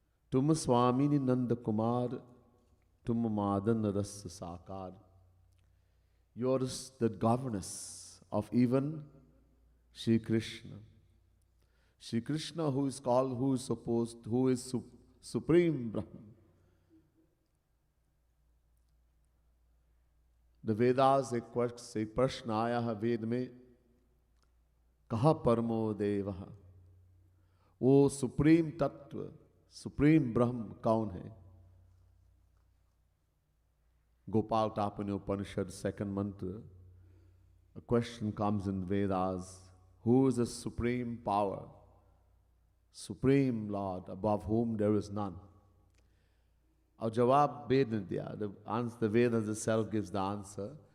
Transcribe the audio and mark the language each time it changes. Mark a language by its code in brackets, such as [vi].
[hi] Tum Swamini Nanda Kumar, Tum Madan Ras Sakar. [en] You're the governess of even Shri Krishna. Shri Krishna, who is called, who is Supreme Brahman. [hi] The Vedas, एक प्रश्न आया है वेद में, कहा परमो देवः, वो सुप्रीम तत्व, सुप्रीम ब्रह्म कौन है? [en] Gopal Tapani Upanishad, second mantra, a question comes in Vedas, who is the supreme power, supreme Lord, above whom there is none? [hi] Our jawab Ved ne diya. [en] The Vedas itself gives the answer.